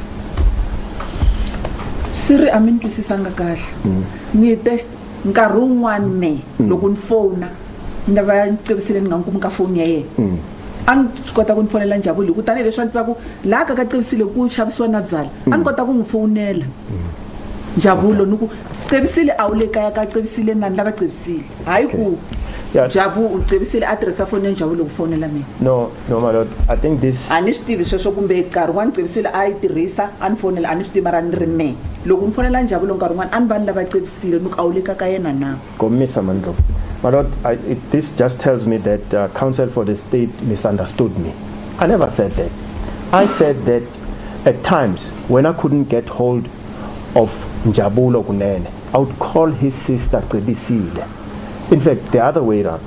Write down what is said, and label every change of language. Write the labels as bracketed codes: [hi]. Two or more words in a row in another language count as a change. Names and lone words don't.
[ts] Siri a mi ni twisisanga kahle ni te nkarhi wun'wana loko ni fona ni va Qevisile ni nga n'wi kumi ka foni ya yena a ni swi kota ku ni fonela Njabulo hi ku tanihileswi a ni tivaku laha ka Qevisile ku xavisiwa na byala a ni kota ku n'wi fonela Njabulo ni ku Qevisile a wu le kaya ka Qevisile na ni lava Qevisile hayi ku Qevisile a tirhisa foni ya Njabulo ku fonela mina. [en] No, my Lord, I think this... [ts] a ni swi tivi sweswo kumbe nkarhi wun'wana Qevisile a yi tirhisa a ni fonela a ni swi tivi mara ni ri mehe loko ni fonela Njabulo nkarhi wun'wana a ni va ni lava Qevisile ni ku a wu le ka yena na. Komisa Mandlovu. [en] My Lord, this just tells me that counsel for the state misunderstood me. I never said that. I said that at times when I couldn't get hold of Njabulo Kunene, I would call his sister Qevisile. In fact, the other way around.